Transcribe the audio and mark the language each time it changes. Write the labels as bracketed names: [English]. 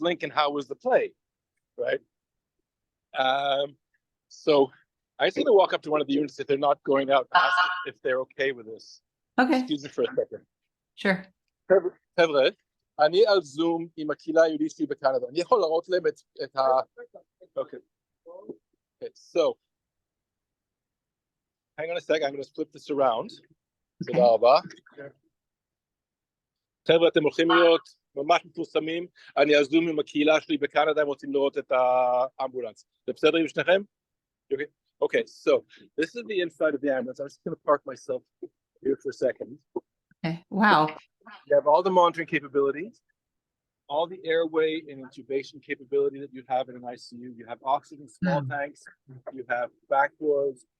[English] Lincoln, how was the play, right? So I just want to walk up to one of the units if they're not going out and ask if they're okay with this. Okay. Excuse me for a second. Sure. [Hebrew] חבר'ה, אני על זום עם הקהילה היהודית שלי בקנדה. אני יכול להראות להם את ה... [English] Okay. Okay, so hang on a sec, I'm going to flip this around. Okay. [Hebrew] תודה רבה. חבר'ה, אתם הולכים להיות ממש מפורסמים. אני על זום עם הקהילה שלי בקנדה, הם רוצים לראות את האמבולנס. זה בסדר עם שניכם? [English] Okay. Okay, so this is the inside of the ambulance. I'm just going to park myself here for a second. Okay. Wow. You have all the monitoring capabilities, all the airway and intubation capability that you have in an ICU. You have oxygen small tanks. You have back doors.